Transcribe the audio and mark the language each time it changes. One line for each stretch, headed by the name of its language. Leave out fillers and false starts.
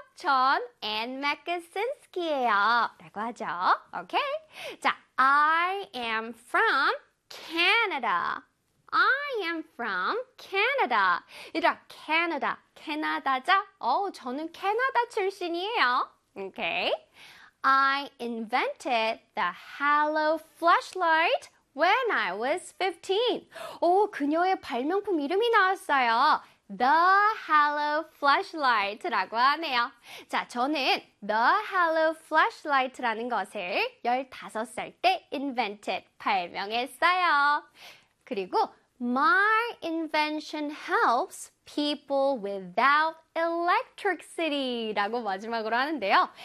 Korean: 전 Anne Makaczynski예요. 라고 하죠. Okay.
English: 자, I am from Canada. I am from Canada.
Korean: 얘들아,
English: Canada.
Korean: 캐나다죠? 저는 캐나다 출신이에요.
English: Okay. I invented the halo flashlight when I was 15.
Korean: 그녀의 발명품 이름이 나왔어요.
English: The halo flashlight
Korean: 라고 하네요. 자, 저는 the halo flashlight라는 것을 15살 때 invented, 발명했어요.
English: 그리고 My invention helps people without electricity
Korean: 라고 마지막으로 하는데요.